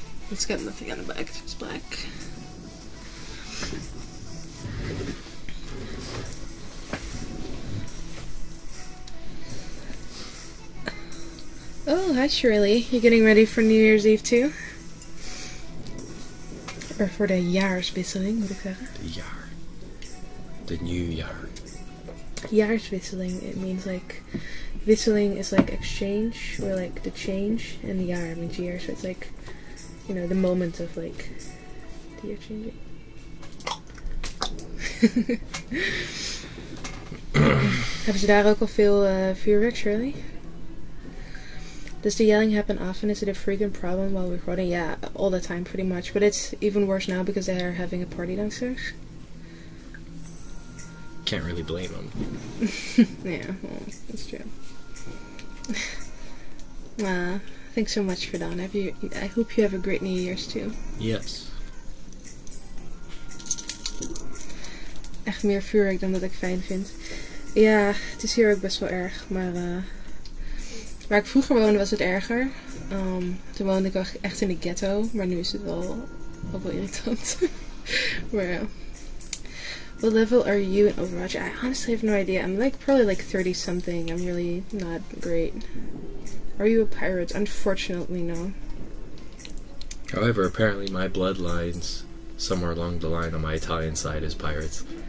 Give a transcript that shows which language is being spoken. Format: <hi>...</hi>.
<en>It's got nothing on the back. It's just black. Oh, hi Shirley. You getting ready for New Year's Eve too? Or</en> <nl>voor de jaarswisseling, moet ik zeggen.</nl> <en>The jaar. The new jaar. Jaarswisseling, it means like, wisseling is like exchange, or like the change, and the jaar means year, so it's like, you know, the moment of like, the year changing.</en> <nl>Hebben ze daar ook al veel vuurwerk, Shirley?</nl> <en>Does the yelling happen often? Is it a frequent problem while recording? Yeah, all the time pretty much. But it's even worse now because they are having a party downstairs. Can't really blame them. Yeah, well, that's true. Thanks so much for that. I hope you have a great New Year's too. Yes.</en> <nl>Echt meer vuurwerk dan dat ik fijn vind. Ja, het is hier ook best wel erg, maar waar ik vroeger woonde was het erger. Toen woonde ik echt in de ghetto, maar nu is het wel ook wel irritant. Maar ja.</nl> <en>What level are you in Overwatch? I honestly have no idea. I'm like probably like 30 something. I'm really not great. Are you a pirate? Unfortunately, no. However, apparently my bloodlines somewhere along the line on my Italian side is pirates.</en>